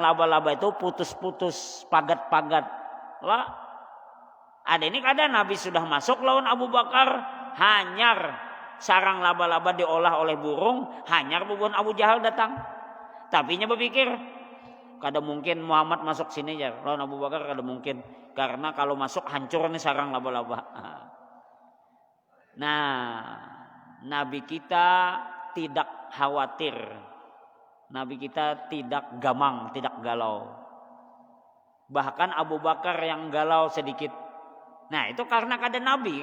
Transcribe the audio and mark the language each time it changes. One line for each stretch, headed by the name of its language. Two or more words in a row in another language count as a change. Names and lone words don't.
Banjar: laba-laba itu putus-putus pagat-pagat lah ada ini kadang Nabi sudah masuk lawan Abu Bakar hanyar sarang laba-laba diolah oleh burung hanyar bubuhan Abu Jahal datang tapinya berpikir kada mungkin Muhammad masuk sini ya lawan Abu Bakar kada mungkin karena kalau masuk hancur nih sarang laba-laba
Indonesian: nah Nabi kita tidak khawatir Nabi kita tidak gamang tidak galau bahkan Abu Bakar yang galau sedikit nah itu karena kada Nabi